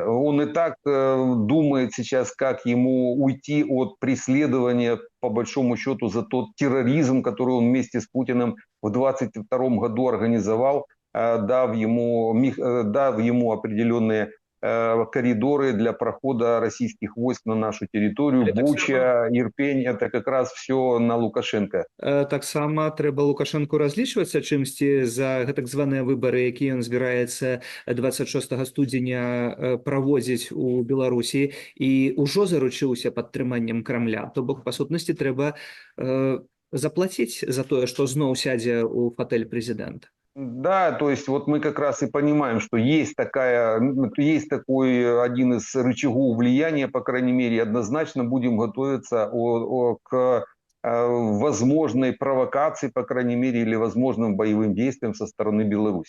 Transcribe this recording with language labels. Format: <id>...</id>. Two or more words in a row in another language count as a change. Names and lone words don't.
<ru>Он и так думает сейчас, как ему уйти от преследования, по большому счету, за тот терроризм, который он вместе с Путиным в 2022 году организовал, дав ему определенные коридоры для прохода российских войск на нашу территорию. Буча, Ирпень, это как раз все на Лукашенко.</ru> <be>Таксама трэба Лукашенку разлічвацца чымсьці за гэтак званыя выбары, якія ён збіраецца 26 студзеня праводзіць у Беларусі і ўжо заручыўся падтрыманнем Крамля. То бок, па сутнасці, трэба заплаціць за тое, што зноў сядзе ў фатэль прэзідэнта.</be> <ru>Да, то есть вот мы как раз и понимаем, что есть такой один из рычагов влияния, по крайней мере, и однозначно будем готовиться к возможной провокации, по крайней мере, или возможным боевым действиям со стороны Беларуси.</ru>